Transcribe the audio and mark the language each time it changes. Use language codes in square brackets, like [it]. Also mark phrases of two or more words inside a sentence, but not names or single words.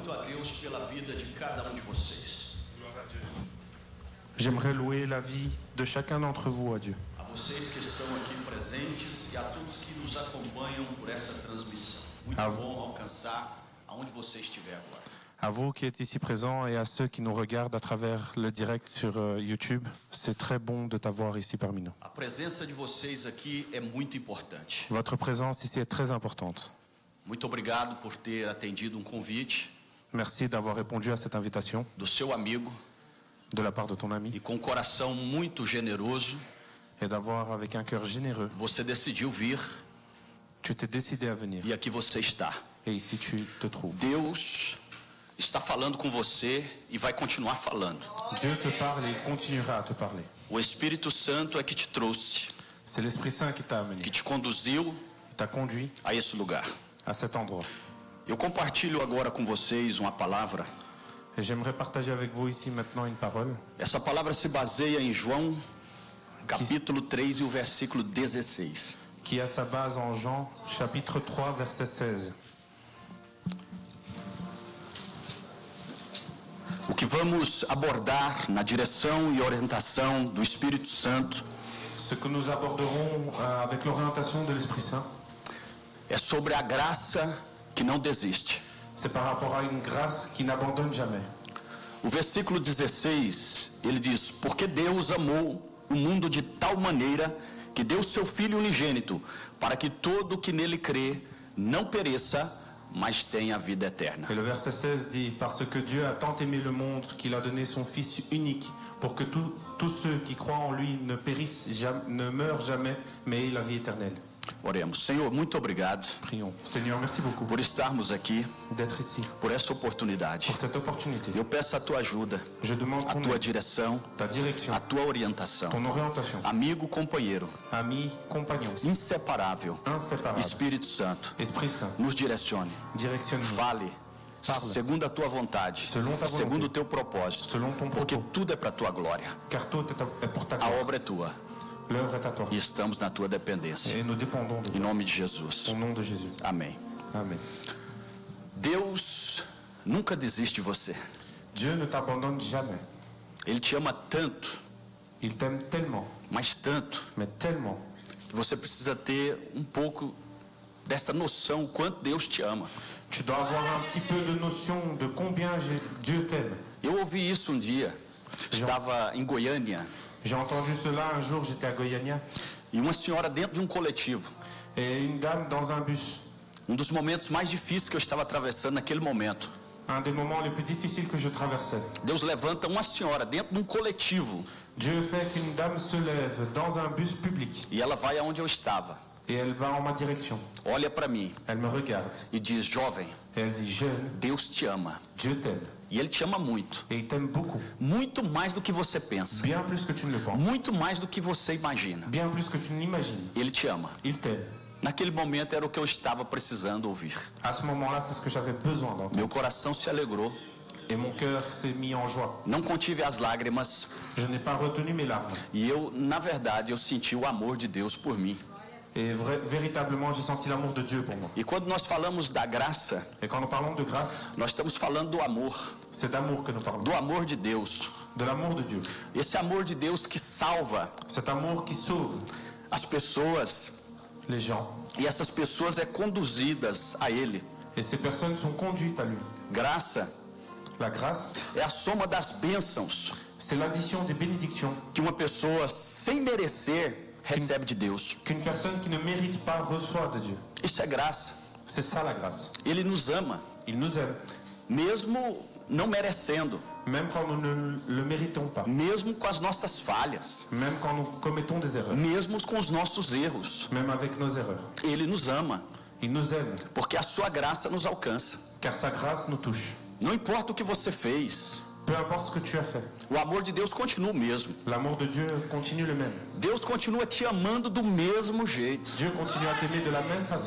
[pt] Deus pela vida de cada um de vocês. [fr] J'aimerais louer la vie de chacun d'entre vous à Dieu. [pt] A vocês que estão aqui presentes e a todos que nos acompanham por essa transmissão. Muito bom alcançar aonde você estiver agora. [fr] À vous qui êtes ici présents et à ceux qui nous regardent à travers le direct sur YouTube, c'est très bon de t'avoir ici parmi nous. [pt] A presença de vocês aqui é muito importante. [fr] Votre présence ici est très importante. [pt] Muito obrigado por ter atendido convite. [fr] Merci d'avoir répondu à cette invitation. [pt] Do seu amigo. [fr] De la part de ton ami. [pt] E com um coração muito generoso. [fr] Et d'avoir avec un cœur généreux. [pt] Você decidiu vir. [fr] Tu t'es décidé à venir. [pt] E aqui você está. [fr] Et ici tu te trouves. [pt] Deus está falando com você e vai continuar falando. [fr] Dieu te parle et il continuera à te parler. [pt] O Espírito Santo é que te trouxe. [fr] C'est l'Esprit Saint qui t'a amené. [pt] Que te conduziu. [fr] T'a conduit. [pt] A esse lugar. [fr] À cet endroit. [pt] Eu compartilho agora com vocês uma palavra. [fr] Et j'aimerais partager avec vous ici maintenant une parole. [pt] Essa palavra se baseia em João, capítulo 3 e o versículo 16. [fr] Qui a sa base en Jean, chapitre 3, verset 16. [pt] O que vamos abordar na direção e orientação do Espírito Santo. [fr] Ce que nous aborderons avec l'orientation de l'Esprit Saint. [pt] É sobre a graça que não desiste. [fr] C'est par rapport à une grâce qui n'abandonne jamais. [pt] O versículo 16, ele diz: porque Deus amou o mundo de tal maneira que deu seu Filho unigênito, para que todo que nele crê não pereça, mas tenha a vida eterna. [fr] Et le verset 16 dit: parce que Dieu a tant aimé le monde qu'il a donné son Fils unique, pour que tous ceux qui croient en lui ne périssent jamais, ne meurent jamais, mais aient la vie éternelle. [pt] Oremos. Senhor, muito obrigado. [fr] Prions. Seigneur, merci beaucoup. [pt] Por estarmos aqui. [fr] D'être ici. [pt] Por essa oportunidade. [fr] Pour cette opportunité. [pt] Eu peço a tua ajuda. [fr] Je demande [pt] a tua direção. [fr] Ta direction. [pt] A tua orientação. [fr] Ton orientation. [pt] Amigo, companheiro. [fr] Ami, compagnon. [pt] Inseparável. [fr] Inséparable. [pt] Espírito Santo. [fr] Esprit Saint. [pt] Nos direcione. [fr] Directionne-nous. [pt] Fale. [fr] Parle. [pt] Segundo a tua vontade. Segundo o teu propósito. [fr] Selon ton [pt] porque [fr] propos. [pt] tudo é para a tua glória. [fr] Car tout est pour ta [pt] A [fr] gloire. [pt] obra é tua. [fr] L'œuvre est à toi. [pt] E estamos na tua dependência. [fr] Et nous dépendons de toi. [pt] Em nome de Jesus. [fr] Au nom de Jésus. [pt] Amém. [fr] Amen. [pt] Deus nunca desiste de você. [fr] Dieu ne t'abandonne jamais. [pt] Ele te ama tanto. [fr] Il t'aime tellement. [pt] Mas tanto. [fr] Mais tellement. [pt] Você precisa ter um pouco dessa noção, o quanto Deus te ama. [fr] Tu dois avoir un petit peu de notion de combien Dieu t'aime. [pt] Eu ouvi isso um dia. Estava em Goiânia. [fr] J'ai entendu cela un jour, j'étais à Goiânia. [pt] E uma senhora dentro de um coletivo. [fr] Et une dame dans un bus. [pt] Um dos momentos mais difíceis que eu estava atravessando naquele momento. [fr] Un des moments les plus difficiles que je traversais. [pt] Deus levanta uma senhora dentro de um coletivo. [fr] Dieu fait qu'une dame se lève dans un bus public. [pt] E ela vai aonde eu estava. [fr] Et elle va en ma direction. [pt] Olha para mim. [fr] Elle me regarde. [pt] E diz: jovem. [fr] Et elle dit: jeune. [pt] Deus te ama. [fr] Dieu t'aime. [pt] E Ele te ama muito. [fr] Et il t'aime beaucoup. [pt] Muito mais do que você pensa. [fr] Bien plus que tu ne le penses. [pt] Muito mais do que você imagina. [fr] Bien plus que tu n'imagines. [pt] Ele te ama. [fr] Il t'aime. [pt] Naquele momento era o que eu estava precisando ouvir. [fr] À ce moment-là, c'est ce que j'avais besoin d'entendre. [pt] Meu coração se alegrou. [fr] Et mon cœur s'est mis en joie. [pt] Não contive as lágrimas. [fr] Je n'ai pas retenu mes larmes. [pt] E eu, na verdade, eu senti o amor de Deus por mim. [fr] Et véritablement, j'ai senti l'amour de Dieu pour moi. [pt] E quando nós falamos da graça, [fr] Et quand nous parlons de grâce, [pt] nós estamos falando do amor. [fr] c'est d'amour que nous parlons. [pt] Do amor de Deus. [fr] De l'amour de Dieu. [pt] Esse amor de Deus que salva. [fr] Cet amour qui sauve [pt] as pessoas. [fr] Les gens. [pt] E essas pessoas é conduzidas a Ele. [fr] Et ces personnes sont conduites à lui. [pt] Graça. [fr] La grâce. [pt] É a soma das bênçãos. [fr] C'est l'addition des bénédictions. [pt] Que uma pessoa sem merecer recebe de Deus. [fr] Qu'une personne qui ne mérite pas reçoit de Dieu. [pt] Isso é graça. [fr] C'est ça la grâce. [pt] Ele nos ama. [fr] Il nous aime. [pt] Mesmo não merecendo. [fr] Même quand nous ne le méritons pas. [pt] Mesmo com as nossas falhas. [fr] Même quand nous commettons des erreurs. [pt] Mesmo com os nossos erros. [fr] Même avec nos erreurs. [pt] Ele nos ama. [fr] Il nous aime. [pt] Porque a sua graça nos alcança. [fr] Car sa grâce nous touche. [pt] Não importa o que você fez. [fr] Peu importe ce que tu as fait. [pt] O amor de Deus continua o mesmo. [fr] L'amour de Dieu continue le même. [pt] Deus continua te amando do mesmo jeito. [fr] Dieu continue à t'aimer de la même façon.